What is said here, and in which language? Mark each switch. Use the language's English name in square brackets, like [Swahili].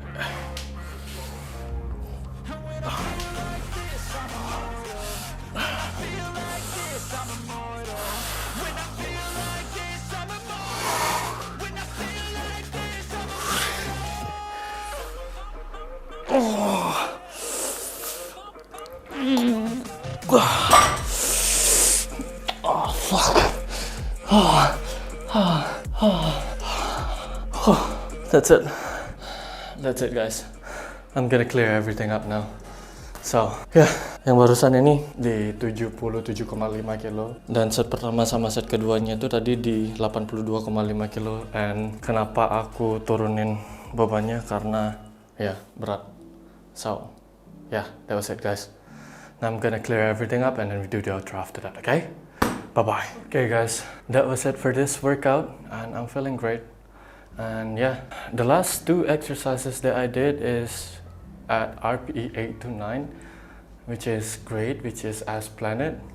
[English] When I feel like this, I'm Oh, fuck. That's it. That's it, guys. I'm gonna clear everything up now. So, yeah, [Indonesian] yang barusan ini di 77,5 kilo. Dan set pertama sama set keduanya itu tadi di 82,5 kilo. And kenapa aku turunin bebannya? Karena, ya, berat. [English] So, yeah, that was it, guys. Now I'm gonna clear everything up and then we do the outro after that, okay? Bye-bye. Okay, guys, that was it for this workout, and I'm feeling great. And yeah, the last 2 exercises that I did is at RPE 8 to 9, which is great, which is as planned.